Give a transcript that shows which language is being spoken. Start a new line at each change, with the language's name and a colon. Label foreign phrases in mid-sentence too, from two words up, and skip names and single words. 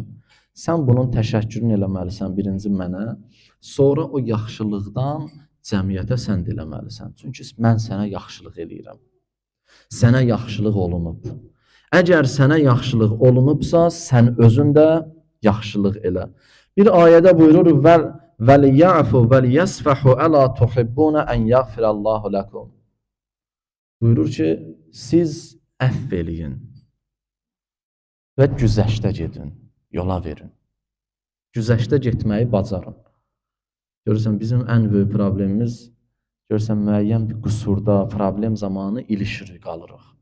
Azerbaijani: Sən bunun təşəkkürünü eləməlisən birinci mənə, sonra o yaxşılıqdan cəmiyyətə sən də eləməlisən. Çünki mən sənə yaxşılıq eləyirəm. Sənə yaxşılıq olunub. Əgər sənə yaxşılıq olunubsa, sən özün də yaxşılıq elə. Bir ayədə buyurur,
Arabic: وَلْيَعْفُ وَلْيَسْفَحُ أَلَا تُحِبُّونَ أَنْ يَغْفِرَ اللّٰهُ لَكُمْ.
Azerbaijani: Buyurur ki, siz əfv eləyin və güzəştə gedin, yola verin. Güzəştə getməyi bacarın. Görürsən, bizim ən böyük problemimiz, görürsən, müəyyən bir qüsurda, problem zamanı ilişirik, qalırıq.